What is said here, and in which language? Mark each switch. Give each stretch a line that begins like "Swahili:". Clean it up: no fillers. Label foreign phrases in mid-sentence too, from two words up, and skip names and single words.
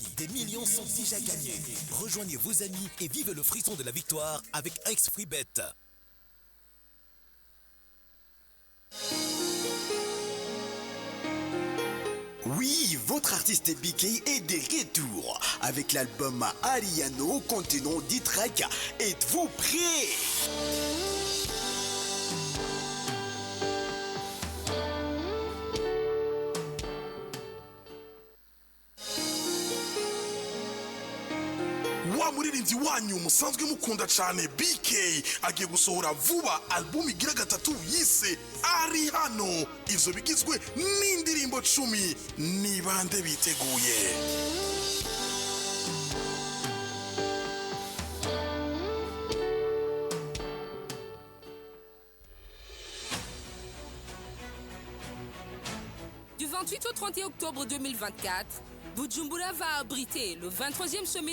French: Des millions sont déjà gagnés. Rejoignez vos amis et vivez le frisson de la victoire avec 1xFreeBet. Oui, votre artiste BK est de retour avec l'album Ariano contenant 10 tracks. Êtes-vous prêts?
Kinyarwanda: wa muririmbyi wanyu musanzwe mukunda cyane BK agiye gusohora vuba album igira gatatu yise Ari Hano.
Rundi: Ivyo bigizwe n'indirimbo 10 ni bande biteguye.
French: Du 28 au 31 octobre 2024, Bujumbura va abriter le 23e sommet